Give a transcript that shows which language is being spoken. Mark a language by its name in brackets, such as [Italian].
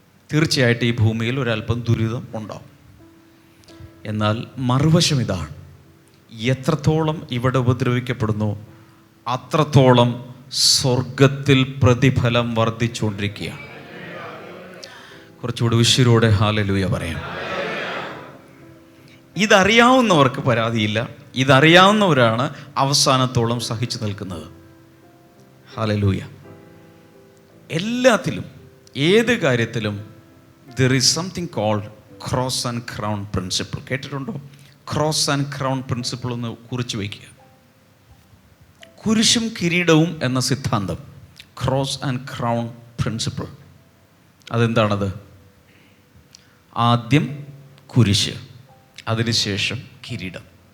[Malayalam] തീർച്ചയായിട്ടും ഈ ഭൂമിയിൽ ഒരല്പം ദുരിതം ഉണ്ടാവും. എന്നാൽ മറുവശം ഇതാണ്: എത്രത്തോളം ഇവിടെ ഉപദ്രവിക്കപ്പെടുന്നു അത്രത്തോളം സ്വർഗത്തിൽ പ്രതിഫലം വർദ്ധിച്ചുകൊണ്ടിരിക്കുകയാണ്. കുറച്ചുകൂടി ഉശിരോടെ ഹല്ലേലൂയ പറയാം. ഇതറിയാവുന്നവർക്ക് പരാതിയില്ല. ഇതറിയാവുന്നവരാണ് അവസാനത്തോളം സഹിച്ചു നിൽക്കുന്നത്. ഹല്ലേലൂയ. എല്ലാത്തിലും, ഏത് കാര്യത്തിലും [English] there is something called cross and crown principle. [Malayalam] കേട്ടിട്ടുണ്ടോ? ക്രോസ് ആൻഡ് ക്രൗൺ പ്രിൻസിപ്പിൾ ഒന്ന് കുറിച്ച് വയ്ക്കുക. കുരിശും കിരീടവും എന്ന സിദ്ധാന്തം, ക്രോസ് ആൻഡ് ക്രൗൺ പ്രിൻസിപ്പിൾ. അതെന്താണത്? ആദ്യം കുരിശ്, അതിനുശേഷം കിരീടം.